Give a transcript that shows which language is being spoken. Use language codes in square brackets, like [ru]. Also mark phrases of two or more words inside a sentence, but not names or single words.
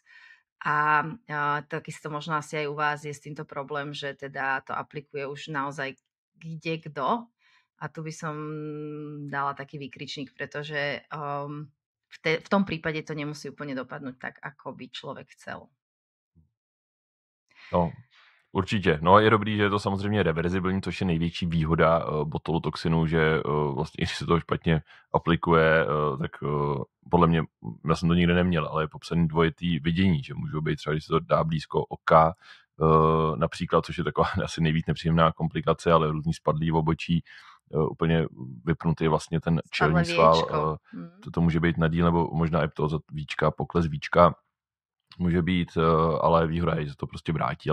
[sk] A takisto možno asi aj u vás je s týmto problém, že teda to aplikuje už naozaj kto. A tu by som dala taký výkričník, pretože v tom prípade to nemusí úplne dopadnúť tak, ako by človek chcel. [cs] No, určitě. No je dobrý, že je to samozřejmě reverzibilní, což je největší výhoda botulotoxinu, že vlastně, když se to špatně aplikuje, tak podle mě, já jsem to nikdy neměl, ale je popsaný dvojitý vidění, že můžou být třeba, když se to dá blízko oka, například, což je taková asi nejvíc nepříjemná komplikace, ale různý spadlý v obočí, úplně vypnutý vlastně ten čelní sval, to může být nadíl, nebo možná i to víčka, pokles víčka, může být, ale výhoda je, že to prostě vrátí.